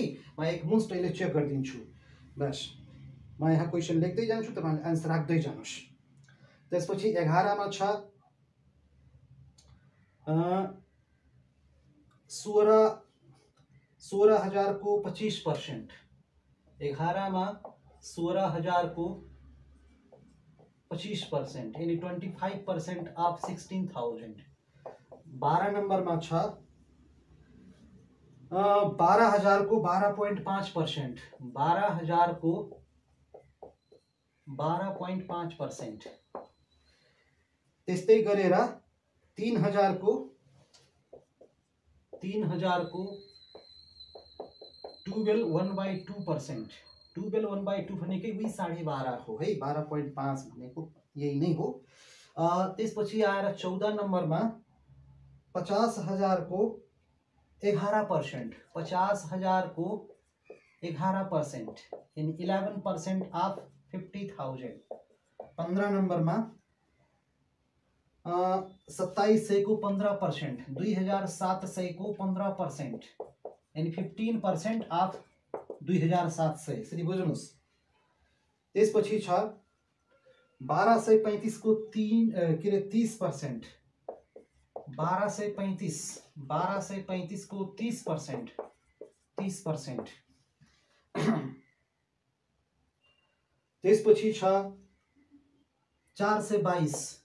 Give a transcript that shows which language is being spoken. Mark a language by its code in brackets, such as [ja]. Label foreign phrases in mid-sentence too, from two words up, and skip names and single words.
[ne] म एकमुष्ट अहिले चेक गरिदिन्छु। बस म यहाँ क्वेशन लेख्दै जान्छु, तपाईहरुले आन्सर राख्दै जानुस्। त्यसपछि 11 मा छ 16,000 को 25%। 11 मा 16,000 को 25% यानी 25% ऑफ 16,000। 12 [hi] नंबर में [ne] छ 12,000 को 12.5%। 12,000 को 12.5%। त्यस्तै गरेर 3,000 को 12.2%। 12.2 भनेकै उही 12.5 हो है, 12.5 भनेको यही नै हो। त्यसपछि आएर 14 नम्बरमा 50,000 को 11%। 50,000 को 11% यानी 11% ऑफ 50,000। 15 नम्बरमा 2700 को 15%। 2700 को 15% यानी 15% ऑफ 2700। यसरी बुझ्नुस्। त्यसपछि छ 1235 को 30%। 1235 को 30%। 30%। त्यसपछि छ 422।